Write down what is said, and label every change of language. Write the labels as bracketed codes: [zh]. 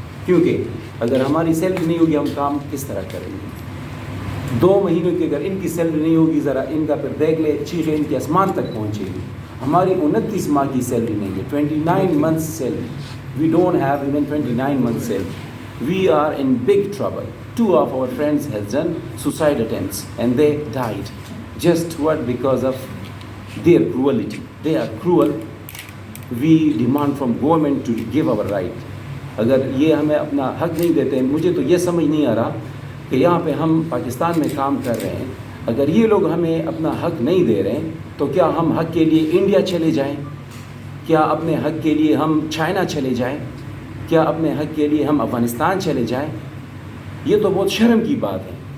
[ur] کیونکہ اگر ہماری سیلری نہیں ہوگی ہم کام کس طرح کریں گے. 2 مہینوں کی اگر ان کی سیلری نہیں ہوگی, ذرا ان کا پھر دیکھ لے, چیخیں ان کے آسمان تک پہنچے گی. ہماری 29 ماہ کی سیلری نہیں ہے, 29 months salary. [en] We don't have even 29 months salary. We are in big trouble. 2 of our friends has done suicide attempts and they died. Just what? Because of their cruelty. They are cruel. We demand from government to give our right. [ur] اگر یہ ہمیں اپنا حق نہیں دیتے ہیں, مجھے تو یہ سمجھ نہیں آ رہا کہ یہاں پہ ہم پاکستان میں کام کر رہے ہیں, اگر یہ لوگ ہمیں اپنا حق نہیں دے رہے ہیں تو کیا ہم حق کے لیے انڈیا چلے جائیں؟ کیا اپنے حق کے لیے ہم چائنا چلے جائیں؟ کیا اپنے حق کے لیے ہم افغانستان چلے جائیں؟ یہ تو بہت شرم کی بات ہے.